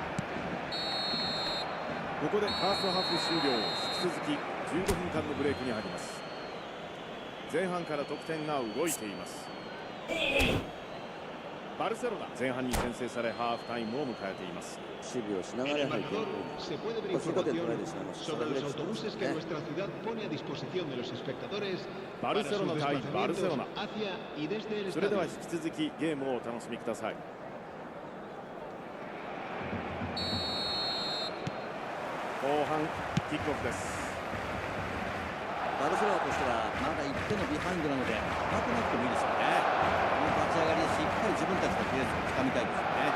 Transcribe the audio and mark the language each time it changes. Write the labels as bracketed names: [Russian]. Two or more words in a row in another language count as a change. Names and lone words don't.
[Japanese] ここでファーストハーフ終了。引き続き15分間のブレイクに入ります。前半から得点が動いています。バルセロナ、前半に先制されハーフタイムを迎えています。守備をしなが [Spanish] En [Japanese] ら [Spanish] el [Japanese] 入ってい [Spanish] marcador [Japanese] く。 [Spanish] se puede ver [Japanese] そこで取られ [Spanish] información [Japanese] てしまいました。 [Spanish] sobre los autobuses que nuestra ciudad pone a disposición de los espectadores para su [Japanese] Barcelona 対 [Spanish] desplazamientos [Japanese] バルセロナ。 [Spanish] hacia y desde el [Japanese] それでは [Spanish] estadio. [Japanese] 引き続きゲームをお楽しみください。後半キックオフです。バルセロナとしてはまだ1点のビハインドなので甘くなくてもいいですよね。この立ち上がりでしっかり自分たちのペースをつかみたいですよね。